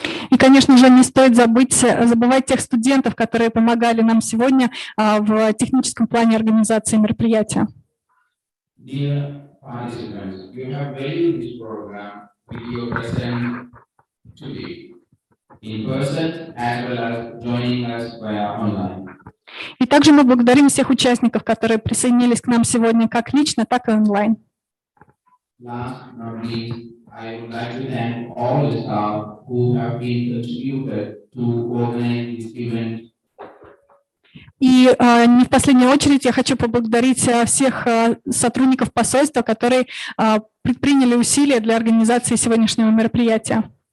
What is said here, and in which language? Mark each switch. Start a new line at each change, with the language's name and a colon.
Russian: И, конечно же, не стоит забывать тех студентов, которые помогали нам сегодня в техническом плане организации мероприятия.
English: Participants, you have valued this program with your presence today in person as well as joining us via online.
Russian: И также мы благодарим всех участников, которые присоединились к нам сегодня как лично, так и онлайн.
English: Last but not least, I would like to thank all the staff who have been contributed to organize this event.
Russian: И не в последнюю очередь я хочу поблагодарить всех сотрудников посольства, которые предприняли усилия для организации сегодняшнего мероприятия.